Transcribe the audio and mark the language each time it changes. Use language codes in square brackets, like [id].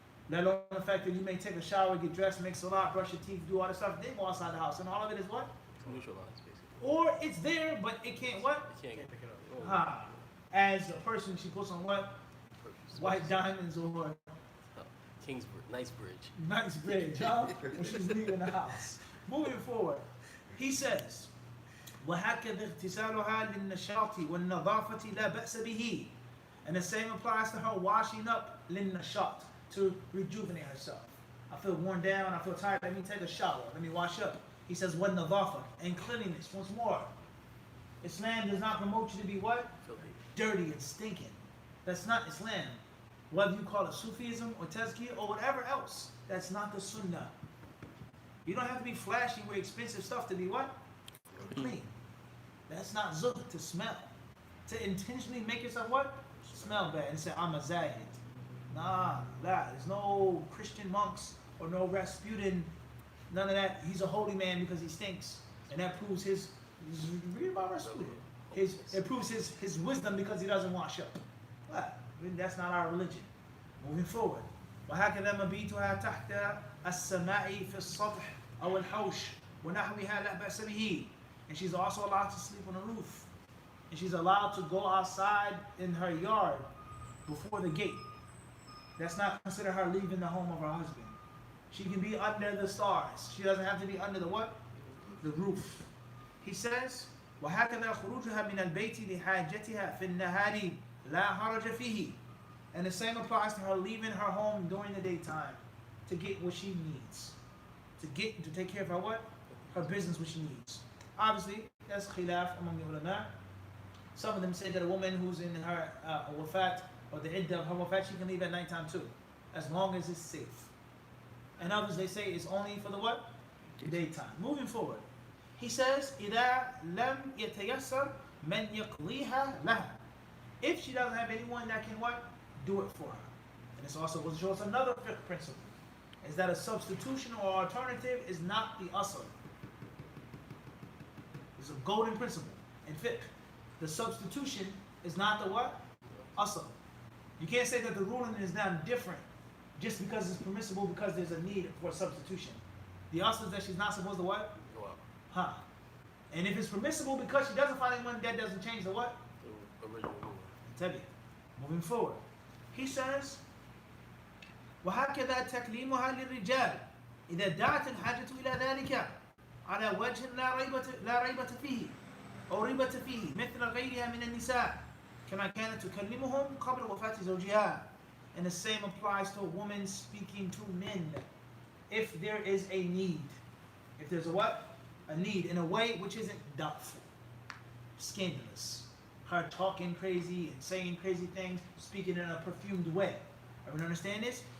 [en] Let alone the fact that you may take a shower, get dressed, make salat, brush your teeth, do all this stuff, then go outside the house, and all of it is what? Neutralized, basically. Or it's there, but it can't what? You can't pick it up. As a person, she puts on what? White diamonds or Knightsbridge. Knightsbridge, when she's leaving the house. Moving forward, he says, [ar] وَهَكَذَا اغْتِسَالُهَا لِلنَّشَاطِ وَالنَّظَافَةِ لَا بَأْسَ بِهِ. [en] And the same applies to her washing up لِلنَّشَاط, to rejuvenate herself. I feel worn down, I feel tired, let me take a shower, let me wash up. He says, وَالنَّظَافَةِ, and cleanliness, once more. Islam does not promote you to be what? Filthy. Dirty and stinking. That's not Islam. Whether you call it Sufism or Tazkiyah or whatever else, that's not the Sunnah. You don't have to be flashy with expensive stuff to be what? Clean. That's not zuhd, to smell. To intentionally make yourself what? Smell bad and say, I'm a zahid. Nah, there's no Christian monks or no Rasputin, none of that. He's a holy man because he stinks. And that proves read about Rasputin. It proves his wisdom because he doesn't wash up. What? That's not our religion. Moving forward. [ar] وهكذا مبيتها تحت السماء في السطح أو الحوش ونحوها لا بأس به. [en] And she's also allowed to sleep on the roof. And she's allowed to go outside in her yard before the gate. That's not considered her leaving the home of her husband. She can be under the stars. She doesn't have to be under the what? The roof. He says, [ar] وهكذا خروجها من البيت لحاجتها في النهار لا حرج فيه. [en] And the same applies to her leaving her home during the daytime to get what she needs. To take care of her what? Her business, what she needs. Obviously, that's khilaf among the ulama. Some of them say that a woman who's in her wafat or the iddah of her wafat, she can leave at nighttime too, as long as it's safe. And others, they say it's only for the what? Daytime. Moving forward. He says, [ar] إِذَا لَمْ يَتَيَسَّرْ مَنْ يَقْضِيهَا لَهَا. [en] If she doesn't have anyone that can what? Do it for her. And this also will show us another fiqh principle, is that a substitution or alternative is not the asl. It's a golden principle in fiqh. The substitution is not the what? Asl. You can't say that the ruling is now different just because it's permissible because there's a need for a substitution. The asl is that she's not supposed to what? Go out. And if it's permissible because she doesn't find anyone, that doesn't change the what? The original rule. Tabi. Moving forward. He says, [ar] وهكذا تكليمها للرجال إذا دعت الحاجة إلى ذلك على وجه لا ريبة فيه أو ريبة فيه مثل غيرها من النساء كما كانت تكلمهم قبل وفاة زوجها. [en] And the same applies to a woman speaking to men if there is a need. If there's a what? A need in a way which isn't doubtful, scandalous. Her talking crazy and saying crazy things, speaking in a perfumed way. Everyone understand this?